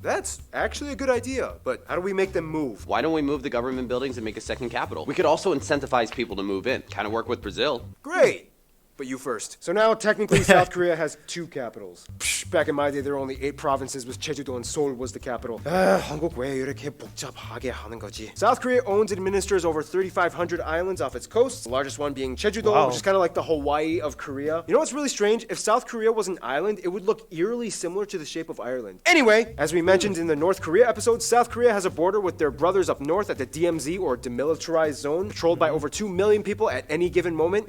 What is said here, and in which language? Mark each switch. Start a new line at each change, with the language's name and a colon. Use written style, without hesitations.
English: That's actually a good idea, but how do we make them move? Why don't we move the government buildings and make a second capital? We could also incentivize people to move in. Kind of work with Brazil. Great! But you first. So now, technically, South Korea has 2 capitals. Psh, back in my day, there were only 8 provinces, with Jeju-do and Seoul was the capital.
Korean: 한국 왜 이렇게 복잡하게 하는 거지?
English: South Korea owns and administers over 3,500 islands off its coast, the largest one being Jeju-do, Wow. which is kind of like the Hawaii of Korea. You know what's really strange? If South Korea was an island, it would look eerily similar to the shape of Ireland. Anyway, as we mentioned in the North Korea episode, South Korea has a border with their brothers up north at the DMZ, or Demilitarized Zone, patrolled by over 2 million people at any given moment.